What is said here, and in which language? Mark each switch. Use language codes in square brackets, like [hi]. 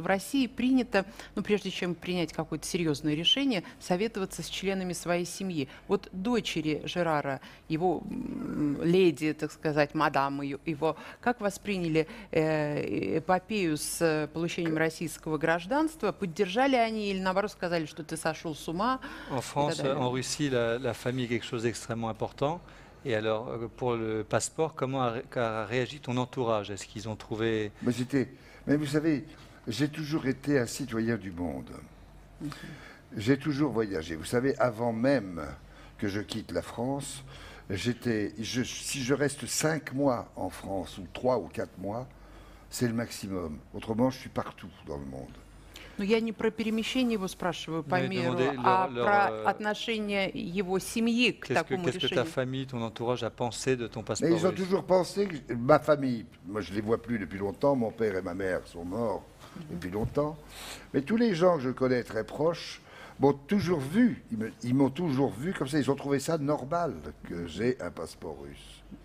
[ru] В России принято, ну, прежде чем принять какое-то серьезное решение, советоваться с членами своей семьи. Вот дочери Жерара, его леди, так сказать, мадам его, как восприняли эпопею с получением российского гражданства? Поддержали они или, наоборот, сказали, что ты сошел с ума? [fr] En France, en Russie, la famille est quelque chose d'extrêmement important. Et alors, pour le passeport, comment a réagi ton entourage? Est-ce qu'ils ont trouvé... Mais vous savez, j'ai toujours été un citoyen du monde. J'ai toujours voyagé. Vous savez, avant même que je quitte la France, si je reste 5 mois en France, ou 3 ou 4 mois, c'est le maximum. Autrement, je suis partout dans le monde. [ru] Но я не про перемещение его спрашиваю по миру, а про отношение его семьи к такому решению. [fr] Qu'est-ce que ta famille, ton entourage a pensé de ton passeport? Mais ils ont toujours pensé que ma famille, moi je ne les vois plus depuis longtemps, mon père et ma mère sont morts depuis longtemps, mais tous les gens que je connais très proches m'ont toujours vu, ils m'ont toujours vu comme ça, ils ont trouvé ça normal que j'ai un passeport russe.